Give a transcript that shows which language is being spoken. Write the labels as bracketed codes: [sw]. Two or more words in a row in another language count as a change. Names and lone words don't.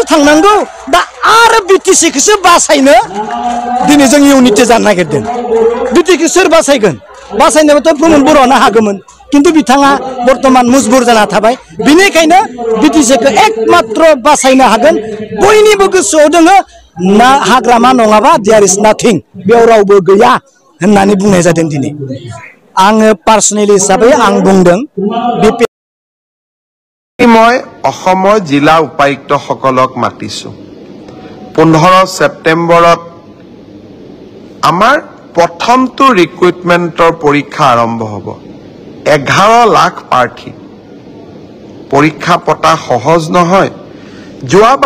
[brx] थांनांगौ दा आरो बिटिसिखौसो बासायनो दिनै जों इउनिटि जानो नागिरदों बिटिसिखौ सोर बासायगोन बासायनोबाथ' प्रमद बर'आनो हागौमोन किन्तु बिथाङा बर्तमान मुजबुर जाना थाबाय बेनिखायनो बिटिसिखौ एकमात्र बासायनो हागोन बयनिबो गोसोआव दोङो ना हाग्रामा नङाबा [en] there is nothing [brx] बेयाव रावबो गैया होननानै बुंनाय जादों दिनै आङो पार्सनेलि हिसाबै आं बुंदों [as] মই অসমৰ জিলা উপায়ুক্তসকলক মাতিছো 15 ছেপ্টেম্বৰত আমাৰ প্ৰথমটো ৰিক্ৰুটমেণ্টৰ পৰীক্ষা আৰম্ভ হ'ব 11 লাখ প্ৰাৰ্থী পৰীক্ষা পতা সহজ নহয় যোৱাবাৰ